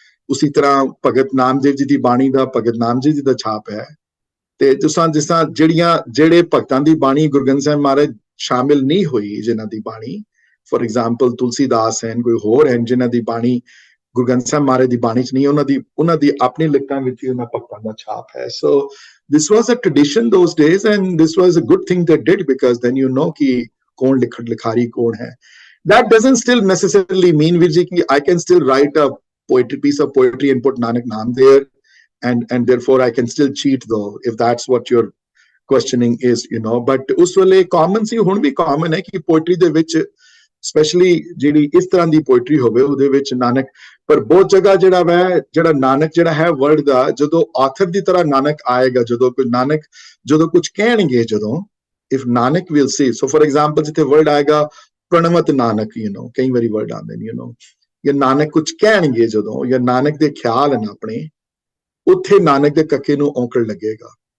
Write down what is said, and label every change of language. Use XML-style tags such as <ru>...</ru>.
<pa>ਉਸੇ ਤਰ੍ਹਾਂ ਭਗਤ ਨਾਮਦੇਵ ਜੀ ਦੀ ਬਾਣੀ ਦਾ ਭਗਤ ਨਾਮ ਜੀ ਦਾ ਛਾਪ ਹੈ। ਤੇ ਜਿਸ ਤਰ੍ਹਾਂ ਜਿਹੜੇ ਭਗਤਾਂ ਦੀ ਬਾਣੀ ਗੁਰੂ ਗ੍ਰੰਥ ਸਾਹਿਬ ਮਹਾਰਾਜ ਸ਼ਾਮਿਲ ਨਹੀਂ ਹੋਈ, ਜਿਨ੍ਹਾਂ ਦੀ ਬਾਣੀ ਫॉर ਐਗਜ਼ਾਮਪਲ ਤੁਲਸੀਦਾਸ ਹਨ, ਕੋਈ ਹੋਰ ਹਨ ਜਿਨ੍ਹਾਂ ਦੀ ਬਾਣੀ ਗੁਰੂ ਗ੍ਰੰਥ ਸਾਹਿਬ ਮਹਾਰਾਜ ਦੀ ਬਾਣੀ 'ਚ ਨਹੀਂ, ਉਹਨਾਂ ਦੀ ਆਪਣੀ ਲਿਖਤਾਂ ਵਿੱਚ ਹੀ ਉਹਨਾਂ ਭਗਤਾਂ ਦਾ ਛਾਪ ਹੈ।</pa> <en>so this was a tradition those days and this was a good thing they did because then you know</en> <hi>कि कौन लिखारी कौन है।</hi> <en>That doesn't still necessarily mean Virji ki I can still write a piece of poetry and put Nanak Naam there and therefore I can still cheat though, if that's what your questioning is, you know।</en> <pa>But us wale common si hun bhi common hai ki poetry de vich especially ਜਿਹੜੀ ਇਸ ਤਰ੍ਹਾਂ ਦੀ poetry ਹੋਵੇ ਉਹਦੇ ਵਿੱਚ ਨਾਨਕ, ਪਰ ਬਹੁਤ ਜਗ੍ਹਾ ਜਿਹੜਾ ਨਾਨਕ ਜਿਹੜਾ ਹੈ ਵਰਡ ਦਾ, ਜਦੋਂ ਆਥਰ ਦੀ ਤਰ੍ਹਾਂ ਨਾਨਕ ਆਏਗਾ, ਜਦੋਂ ਕੁਝ ਕਹਿਣਗੇ, ਜਦੋਂ</pa> <en>if Nanak will say, so for example</en> <pa>ਜਿੱਥੇ word ਆਏਗਾ ਪ੍ਰਣਵਤ ਨਾਨਕ,</pa> <en>you know,</en> <pa>ਕਈ ਵਾਰੀ word ਆਉਂਦੇ ਨੇ, you know, ਜਾਂ ਨਾਨਕ ਕੁਝ ਕਹਿਣਗੇ ਜਦੋਂ, ਜਾਂ ਨਾਨਕ ਦੇ ਖਿਆਲ ਹਨ ਆਪਣੇ, ਉੱਥੇ ਨਾਨਕ ਦੇ ਕੱਕੇ ਨੂੰ ਔਂਕੜ ਲੱਗੇਗਾ।</pa>